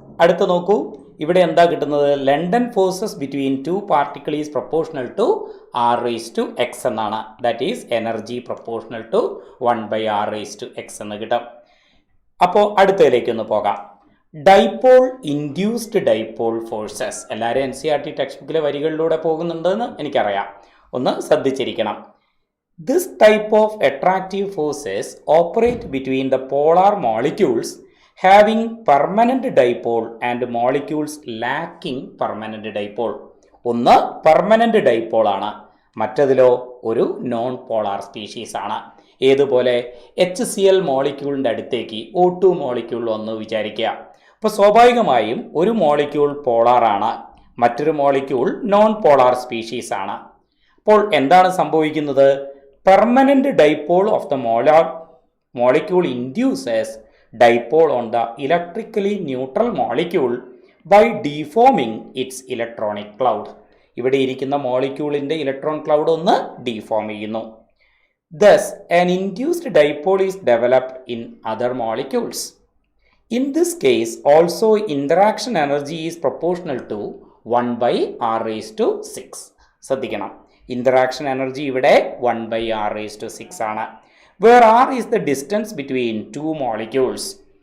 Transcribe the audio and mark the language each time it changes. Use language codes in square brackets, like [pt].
[ml] അടുത്ത് നോക്കൂ, ഇവിടെ എന്താ കിട്ടുന്നത്? [en] London forces between two particle is proportional to r⁻x എന്നാണ്. That is energy proportional to 1/r⁻x [ml] എന്ന് കിട്ടും. അപ്പോൾ അടുത്തതിലേക്കൊന്ന് പോകാം. Dipole induced dipole forces. എല്ലാവരും NCERT ടെക്സ്റ്റ് ബുക്കിലെ വരികളിലൂടെ പോകുന്നുണ്ടെന്ന് എനിക്കറിയാം. ഒന്ന് ശ്രദ്ധിച്ചിരിക്കണം. [en] This type of attractive forces operate between the polar molecules having permanent dipole and molecules lacking permanent dipole. [ml] ഒന്ന് പെർമനന്റ് ഡൈപോൾ ആണ്, മറ്റതിലോ ഒരു നോൺ പോളാർ സ്പീഷീസ് ആണ്. ഏതുപോലെ? HCl മോളിക്യൂളിൻ്റെ അടുത്തേക്ക് O2 മോളിക്യൂൾ വന്ന് വിചാരിക്കുക. അപ്പോൾ സ്വാഭാവികമായും ഒരു മോളിക്യൂൾ പോളാറാണ്, മറ്റൊരു മോളിക്യൂൾ നോൺ പോളാർ സ്പീഷീസ് ആണ്. അപ്പോൾ എന്താണ് സംഭവിക്കുന്നത്? [en] Permanent dipole of the molecule induces dipole on the electrically neutral molecule by deforming its electronic cloud. [ml] ഇവിടെ ഇരിക്കുന്ന മോളിക്യൂളിൻ്റെ ഇലക്ട്രോൺ ക്ലൗഡ് ഒന്ന് ഡീഫോം ചെയ്യുന്നു. [en] Thus, an induced dipole is developed in other molecules. In this case, also interaction energy is proportional to 1/r⁻6. [ml] ശ്രദ്ധിക്കണം, interaction energy ഇവിടെ 1/r⁻6 ആണ്. [en] Where r is the distance between two molecules.